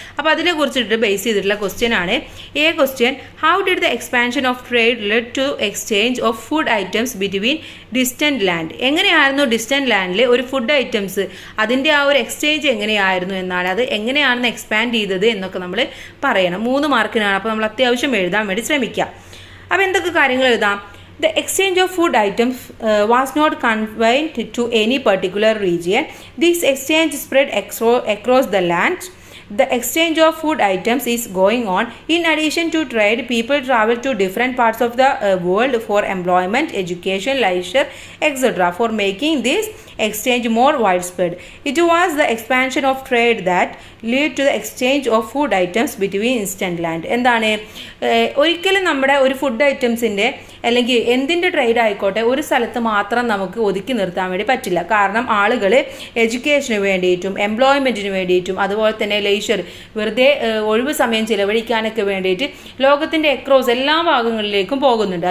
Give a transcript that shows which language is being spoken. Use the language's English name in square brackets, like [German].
[Malayalam] അപ്പോൾ അതിനെക്കുറിച്ചിട്ട് ബേസ് ചെയ്തിട്ടുള്ള ക്വസ്റ്റ്യൻ ആണ്. [English] Question, how did the expansion of trade led to exchange of food items between distant land? [Malayalam] എങ്ങനെയായിരുന്നു distant ലാൻഡിൽ ഒരു food items അതിൻ്റെ ആ ഒരു എക്സ്ചേഞ്ച് എങ്ങനെയായിരുന്നു എന്നാണ്, അത് എങ്ങനെയാണെന്ന് എക്സ്പാൻഡ് ചെയ്തത് എന്നൊക്കെ നമ്മൾ പറയണം. 3 മാർക്കിനാണ്. അപ്പോൾ നമ്മൾ അത്യാവശ്യം എഴുതാൻ വേണ്ടി ശ്രമിക്കാം. അപ്പോൾ എന്തൊക്കെ കാര്യങ്ങൾ എഴുതാം? [English] The exchange of food items was not confined to any particular region. This exchange spread across the land. The exchange of food items is going on. In addition to trade, people travel to different parts of the world for employment, education, leisure, etc. for making this exchange more widespread. It was the expansion of trade that led to the exchange of food items between distant land. [Malayalam] എന്താണ് ഒരിക്കലും നമ്മുടെ ഒരു food ഐറ്റംസിൻ്റെ അല്ലെങ്കിൽ എന്തിൻ്റെ trade ആയിക്കോട്ടെ ഒരു സ്ഥലത്ത് മാത്രം നമുക്ക് ഒതുക്കി നിർത്താൻ വേണ്ടി പറ്റില്ല. കാരണം ആളുകൾ എഡ്യൂക്കേഷന് വേണ്ടിയിട്ടും എംപ്ലോയ്മെൻറ്റിന് വേണ്ടിയിട്ടും അതുപോലെ തന്നെ ലെയ്ഷർ വെറുതെ ഒഴിവ് സമയം ചിലവഴിക്കാനൊക്കെ വേണ്ടിയിട്ട് ലോകത്തിൻ്റെ അക്രോസ് എല്ലാ ഭാഗങ്ങളിലേക്കും പോകുന്നുണ്ട്.